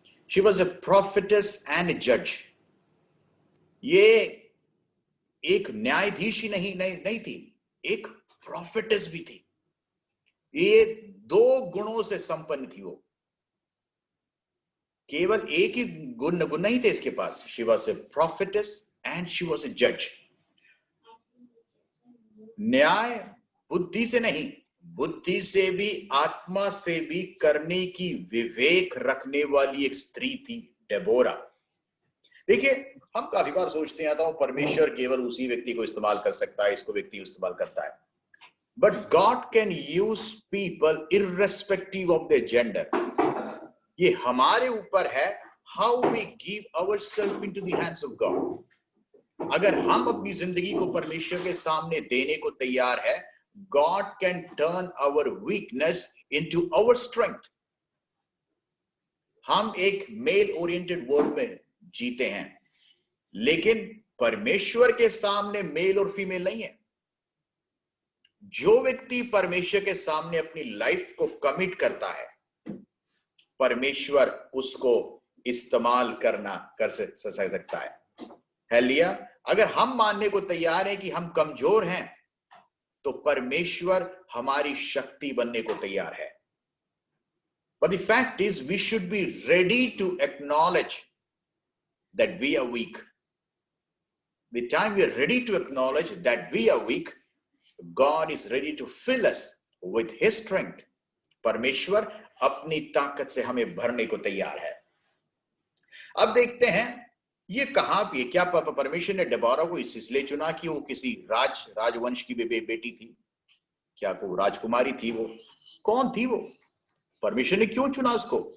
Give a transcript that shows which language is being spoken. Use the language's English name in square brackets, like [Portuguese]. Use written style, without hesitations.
[English] She was a prophetess and a judge. [Hindi] ये एक न्यायाधीश ही नहीं थी, एक prophetess भी थी। ये 2 गुणों से संपन्न थी। वो केवल एक ही गुण नहीं थे इसके पास। [English] She was a prophetess and she was a judge. [Hindi] न्याय बुद्धि से नहीं, बुद्धि से भी आत्मा से भी करने की विवेक रखने वाली एक स्त्री थी डेबोरा। देखिए, हम काफी बार सोचते हैं परमेश्वर केवल उसी व्यक्ति को इस्तेमाल कर सकता है, इसको व्यक्ति इस्तेमाल करता है। [English] But God can use people irrespective of their gender. [Hindi] ये हमारे ऊपर है, [English] how we give ourselves into the hands of God. [Hindi] अगर हम अपनी जिंदगी को परमेश्वर के सामने देने को तैयार है, [English] God can turn our weakness into our strength. [Hindi] हम एक मेल ओरिएंटेड वर्ल्ड में जीते हैं, लेकिन परमेश्वर के सामने मेल और फीमेल नहीं है। जो व्यक्ति परमेश्वर के सामने अपनी लाइफ को कमिट करता है, परमेश्वर उसको इस्तेमाल कर सकता है। हालेलुया। अगर हम मानने को तैयार हैं कि हम कमजोर हैं, तो परमेश्वर हमारी शक्ति बनने को तैयार है। [English] But the fact is, we should be ready to acknowledge that we are weak. The time we are ready to acknowledge that we are weak, God is ready to fill us with His strength. [Hindi] परमेश्वर अपनी ताकत से हमें भरने को तैयार है। अब देखते हैं ये कहां पे, क्या परमेश्वर ने डेबोरा को इसलिए चुना कि वो किसी राजवंश की बेटी थी? क्या को राजकुमारी थी? वो कौन थी? वो परमेश्वर ने क्यों चुना उसको?